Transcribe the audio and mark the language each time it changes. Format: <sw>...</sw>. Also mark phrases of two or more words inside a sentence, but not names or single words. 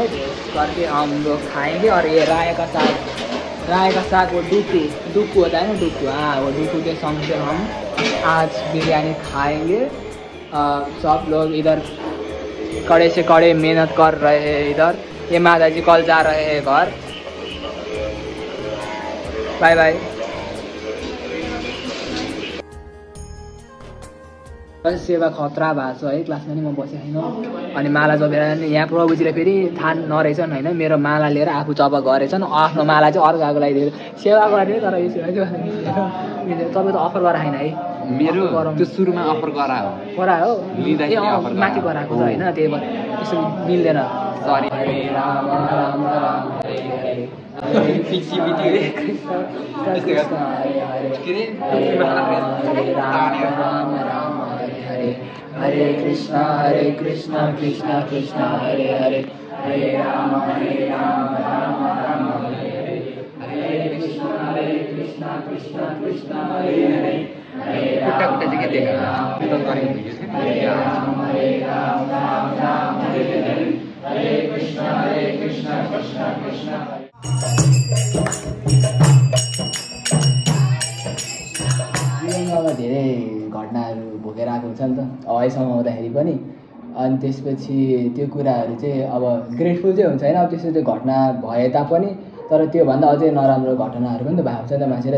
<hi>करके हम लोग खाएंगे और ये राय का साग वो डुक्कू होता है ना, डुक्कू, हाँ वो डुक्कू के संग से हम आज बिरयानी खाएंगे। सब लोग इधर कड़े से कड़े मेहनत कर रहे हैं। इधर ये माता जी कल जा रहे हैं घर।</hi> <en>bye bye.</en> <ne>सेवा खतरा भएको छ है, क्लासमा नि म बसेको छैन। अनि माला जपेर यहाँ प्रभुजीले फेरि थाहा नरहेछन् होइन, मेरो माला लिएर आफू जप गरेछन्, आफ्नो माला चाहिँ अर्काको लगाइदिएर सेवा गर्ने। तर यो सेवा चाहिँ तपाईँ त अफर गराएन है? मेरो त्यो सुरुमा अफर गरायो माथि गराएको छ होइन, त्यही भएर त्यसो मिल्दैन। सरी</ne> <sa>हरे कृष्णा कृष्णा कृष्णा हरे हरे, हरे राम राम राम हरे हरे, हरे कृष्णा कृष्णा कृष्णा हरे हरे, हरे राम राम हरे हरे, हरे कृष्णा कृष्णा कृष्णा।</sa> <ne>जीवनमा धेरै घटनाहरू भोगेर आएको हुन्छ नि त अहिलेसम्म हुँदाखेरि पनि। अनि त्यसपछि त्यो कुराहरू चाहिँ अब ग्रेटफुल चाहिँ हुन्छ होइन। अब त्यस्तो त्यो घटना भए तापनि तर त्योभन्दा अझै नराम्रो घटनाहरू पनि त भएको हुन्छ नि त मान्छेलाई।</ne>